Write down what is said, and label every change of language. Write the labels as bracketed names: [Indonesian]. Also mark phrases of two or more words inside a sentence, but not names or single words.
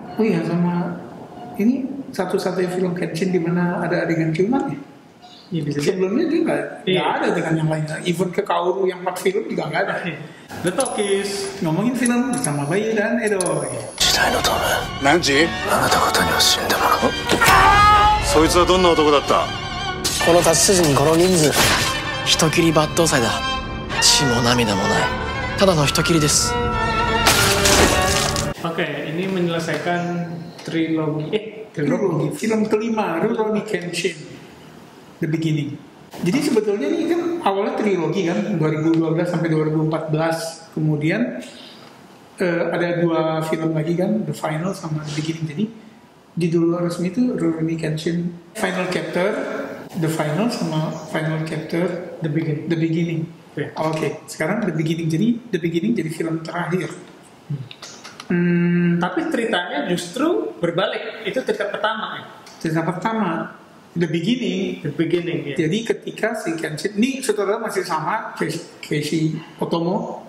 [Indonesian] Oh iya, sama ini satu-satunya film Kenshin di mana ada adegan ciuman ya? Iya bisa jadi. Sebelumnya dia nggak Iya. ada dengan yang lainnya. Even ke Kaoru yang 4 film juga nggak ada. The Talkies. Ngomongin film bersama Bayu dan Edo. [Japanese] 時代のトム何時あなた方には死んでもらうそいつはどんな男だった？この太刀筋にこの人数人斬り抜刀斎だ血も涙もないただの人斬りです [Indonesian] Oke, ini menyelesaikan trilogi. Trilogi, film kelima, Rurouni Kenshin, The Beginning. Jadi sebetulnya ini kan awalnya trilogi kan, 2012 sampai 2014. Kemudian ada 2 film lagi kan, The Final sama The Beginning. Jadi judul resmi itu Rurouni Kenshin Final Chapter, The Final sama Final Chapter, The Beginning. The Beginning. Oke. Oke, sekarang The Beginning. Jadi The Beginning jadi film terakhir. Tapi ceritanya justru berbalik. Itu cerita pertama ya. Cerita pertama, The Beginning. The Beginning ya. Jadi ketika si Kenshin, ini sutradara masih sama, Keiichi Otomo,